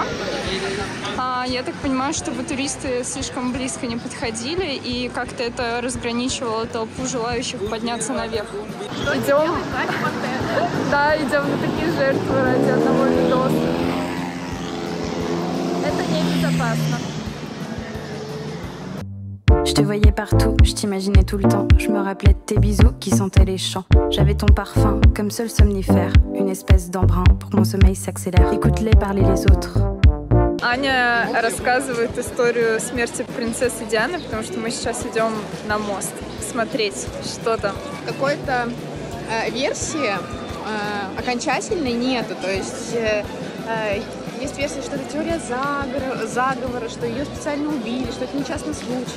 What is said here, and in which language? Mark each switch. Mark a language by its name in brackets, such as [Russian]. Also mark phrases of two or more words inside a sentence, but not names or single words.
[Russian] Я так понимаю, чтобы туристы слишком близко не подходили, и как-то это разграничивало толпу желающих подняться наверх. Идем. Да, идем на такие жертвы ради одного видоса. Это небезопасно. [French] Je te voyais partout, je t'imaginais tout le temps. Je me rappelais de tes bisous qui sentaient les champs. J'avais ton parfum comme seul somnifère, une espèce d'embrun pour que mon sommeil s'accélère. Écoute-les parler les autres. [Russian] Аня рассказывает историю смерти принцессы Дианы, потому что мы сейчас идем на мост смотреть, что там. Какой-то версии окончательной нету, то есть есть версия, что это теория заговора, что ее специально убили, что это несчастный случай.